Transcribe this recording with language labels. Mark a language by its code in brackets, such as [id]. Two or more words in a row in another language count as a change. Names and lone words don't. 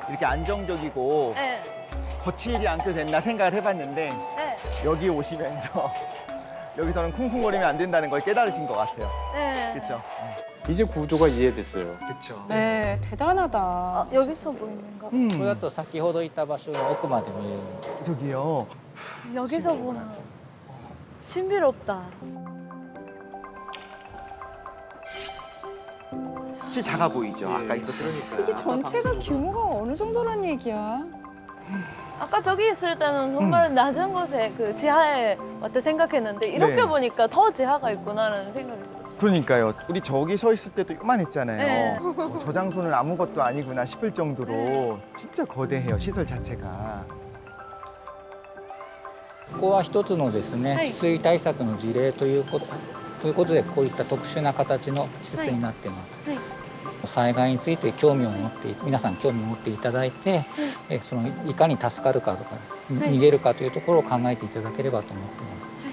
[ko] 이렇게 안정적이고 네, 거칠지 않게 됐나 생각을 해봤는데 네, 여기 오시면서 여기서는 쿵쿵거리면 안 된다는 걸 깨달으신 것 같아요. 네. 그렇죠? 이제 구조가 이해됐어요. 그쵸. 네, 대단하다. 여기서 보이는 거 [ja] これだと先ほどいた場所が奥まで見えるので、 [ko] 저기요. 여기서 보면 신비롭다 혹시 작아 보이죠? 아까 있었던. 그러니까. 이게 전체가 규모가 어느 정도란 얘기야? 아까 저기 있을 때는 정말 낮은 곳에 그 지하에 왔다 생각했는데 이렇게 네. 보니까 더 지하가 있구나라는 생각이 들었어요 그러니까요. 우리 저기 서 있을 때도 요만했잖아요. 네. 저 장소는 아무것도 아니구나 싶을 정도로 진짜 거대해요. 시설 자체가. [ja] ここは一つのですね、治水対策の事例ということでこういった特殊な形の施設になっています。災害について皆さん興味を持っていただいて、そのいかに助かるかとか逃げるかというところを考えていただければと思っています。